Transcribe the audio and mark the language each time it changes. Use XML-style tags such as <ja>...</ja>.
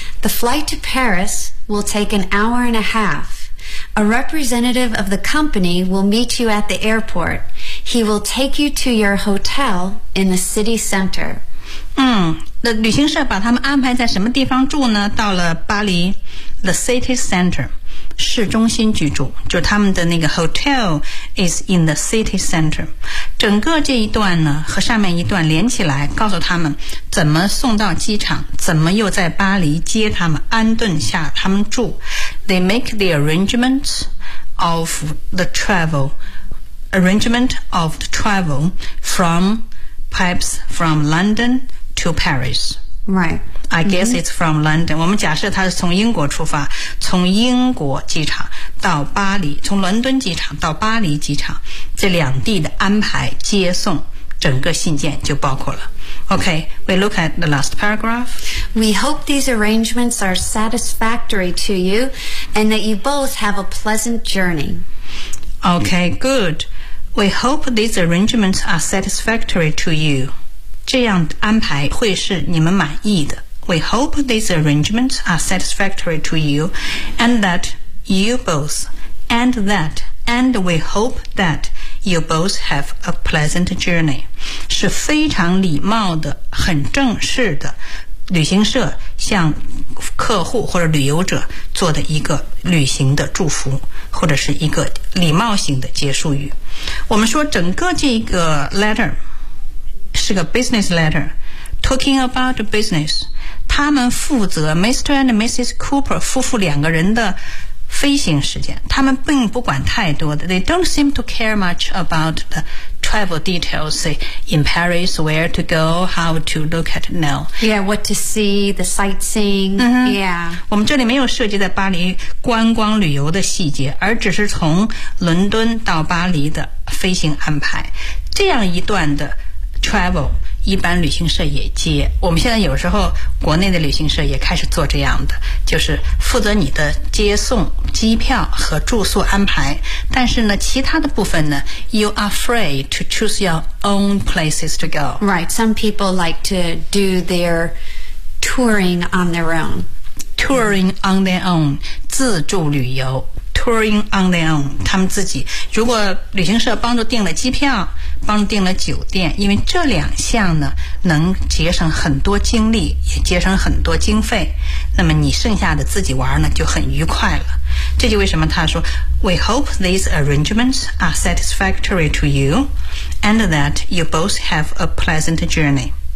<en>The flight to Paris will take an hour and a half. A representative of the company will meet you at the airport. He will take you to your hotel in the city center.</en> <zh>那旅行社把他们安排在什么地方住呢？到了巴黎</zh> <en>The city center，</en> <zh>市中心居住，就他们的那个</zh> <en>hotel is in the city center。</en> <zh>整个这一段呢和上面一段连起来，告诉他们怎么送到机场，怎么又在巴黎接他们，安顿下他们住。</zh> <en>They make the arrangements of the travel arrangement of the travel from perhaps from LondonTo Paris. Right. I guess it's from London.</en> <zh>我们假设他是从英国出发，从英国机场到巴黎，从伦敦机场到巴黎机场，这两地的安排接送，整个信件就包括了。</zh> <en>Okay, we look at the last paragraph. We hope these arrangements are satisfactory to you and that you both have a pleasant journey. Okay, good. We hope these arrangements are satisfactory to you.</en> <zh>这样安排会是你们满意的。</zh> <en>We hope these arrangements are satisfactory to you and that you both and that and we hope that you both have a pleasant journey.</en> <zh>是非常礼貌的，很正式的，旅行社向客户或者旅游者做的一个旅行的祝福，或者是一个礼貌性的结束语。我们说整个这个 letter是个 business letter,</zh> <en>talking about business.</en> <zh>他们负责 Mr. and Mrs. Cooper 夫妇两个人的飞行时间，他们并不管太多的。</zh> <en>They don't seem to care much about the travel. travel details, say in Paris, where to go, how to look at now. Yeah, what to see, the sightseeing.、 Mm-hmm. Yeah.</en> <zh>我们这里没有涉及在巴黎观光旅游的细节，而只是从伦敦到巴黎的飞行安排。这样一段的 travel, 一般旅行社也接。我们现在有时候国内的旅行社也开始做这样的，就是负责你的接送、机票和住宿安排。但是呢，其他的部分呢</zh> <en>，you are free to choose your own places to go. Right. Some people like to do their touring on their own. Touring on their own,</en> <zh>自助旅游。</zh> <en>Touring on their own,</en> <zh>他们自己。如果旅行社帮助订了机票，帮助订了酒店，因为这两项呢，能节省很多精力，也节省很多经费，那么你剩下的自己玩呢，就很愉快了。这就为什么他说</zh> <en>,We hope these arrangements are satisfactory to you, and that you both have a pleasant journey.</en>